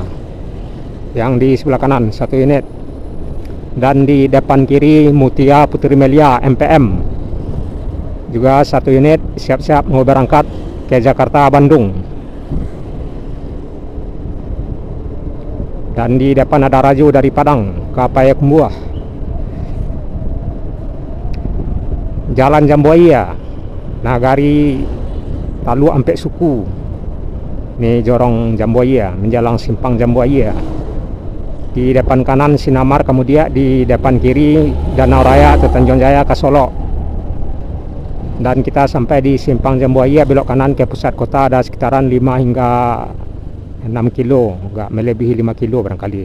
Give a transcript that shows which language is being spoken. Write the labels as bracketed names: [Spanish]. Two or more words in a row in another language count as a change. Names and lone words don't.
[Indonesian] Yang di sebelah kanan 1 unit, dan di depan kiri Mutia Putri Melia MPM, juga 1 unit siap-siap mau berangkat ke Jakarta, Bandung. Dan di depan ada Raju dari Padang ke Payakumbuh. Jalan Jambuaya Nagari Talu Ampek Suku, ini Jorong Jambuaya menjelang Simpang Jambuaya. Di depan kanan Sinamar, kemudian di depan kiri Danau Raya atau Tanjung Jaya ke Solo. Dan kita sampai di Simpang Jambuaya, belok kanan ke pusat kota ada sekitaran 5 hingga 6 kilo, enggak melebihi 5 kilo barangkali.